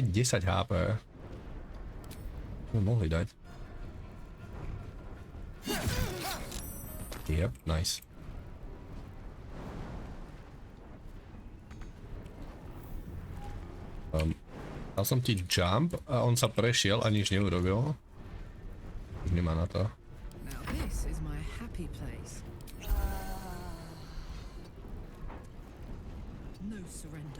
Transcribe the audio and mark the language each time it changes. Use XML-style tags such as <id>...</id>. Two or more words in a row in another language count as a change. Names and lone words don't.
<sk>10 HP. Mohli dať.</sk> <en>Yep, nice.</en> <sk>Dal som ti jump a on sa prešiel a nič neurobil. Už nemá na to.</sk> <en>Now this is my happy place. No surrender.</en>